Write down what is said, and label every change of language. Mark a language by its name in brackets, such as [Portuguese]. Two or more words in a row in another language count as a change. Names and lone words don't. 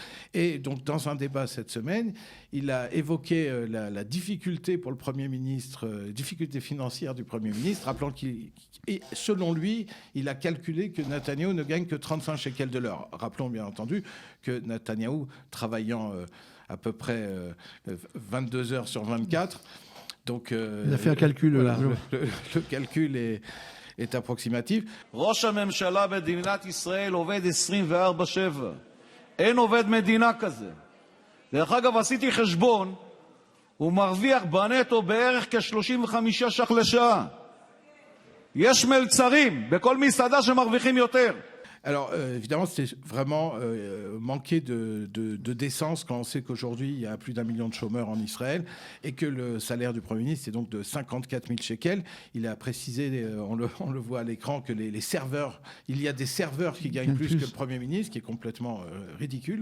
[French] Et donc, dans un débat cette semaine, il a évoqué la difficulté pour le Premier ministre, difficulté financière du Premier ministre, rappelant et selon lui, il a calculé que Netanyahou ne gagne que 35 shekels de l'heure. Rappelons bien entendu que Netanyahou, travaillant à peu près 22 heures sur 24, donc il a fait un calcul. Voilà, le calcul est approximatif. [Hebrew] ראש הממשלה במדינת ישראל עובד 24/7. אין עובד מדינה כזה. דרך אגב, עשיתי חשבון, הוא מרוויח בנטו בערך כ-35 ש"ח לשעה. יש מלצרים בכל מסעדה שמרוויחים יותר. [French] Alors, évidemment, c'est vraiment manquer de décence quand on sait qu'aujourd'hui, il y a plus d'1 million de chômeurs en Israël et que le salaire du Premier ministre est donc de 54 000 shekels. Il a précisé, on le voit à l'écran, que les serveurs, il y a des serveurs qui gagnent plus que le Premier ministre, qui est complètement ridicule.